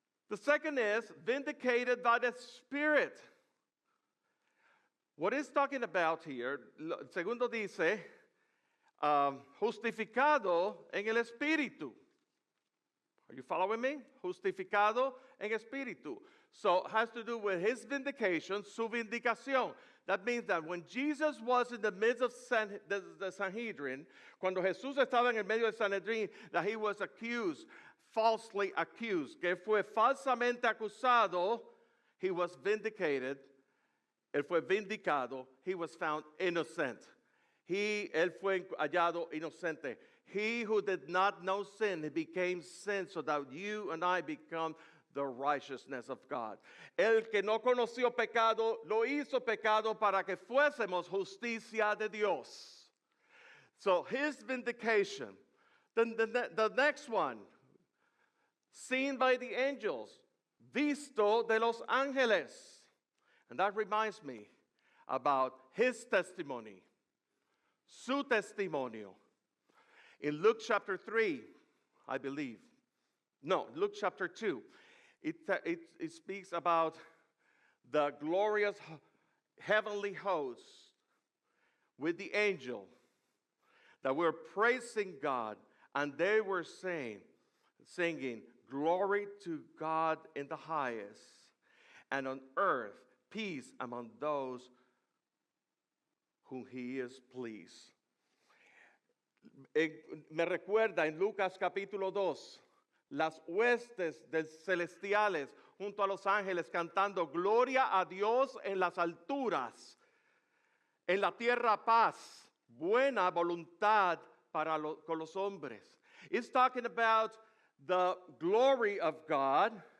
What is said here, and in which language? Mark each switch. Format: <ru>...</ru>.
<en>The second is vindicated by the Spirit. What is talking about here?</en> <es>Segundo dice, justificado en el Espíritu.</es> <en>Are you following me?</en> <es>Justificado en Espíritu.</es> <en>So it has to do with his vindication,</en> <es>su vindicación.</es> <en>That means that when Jesus was in the midst of the Sanhedrin,</en> <es>cuando Jesús estaba en el medio del Sanhedrin,</es> <en>that he was accused, falsely accused,</en> <es>que fue falsamente acusado,</es> <en>he was vindicated,</en> <es>él fue vindicado,</es> <en>he was found innocent.</en> <es>Él fue hallado inocente.</es> <en>He who did not know sin, he became sin so that you and I become the righteousness of God.</en> <es>El que no conoció pecado, lo hizo pecado para que fuésemos justicia de Dios.</es> <en>So his vindication. Then the next one, seen by the angels,</en> <es>visto de los ángeles.</es> <en>And that reminds me about his testimony.</en> <es>su testimonio.</es> <en>In Luke chapter 3, I believe. No, Luke chapter 2. It speaks about the glorious heavenly host with the angel that were praising God, and they were singing, glory to God in the highest, and on earth peace among those whom he is pleased.</en> <es>Me recuerda en Lucas capítulo 2, las huestes celestiales junto a los ángeles cantando gloria a Dios en las alturas, en la tierra paz, buena voluntad con los hombres.</es> <en>It's talking about the glory of God.</en>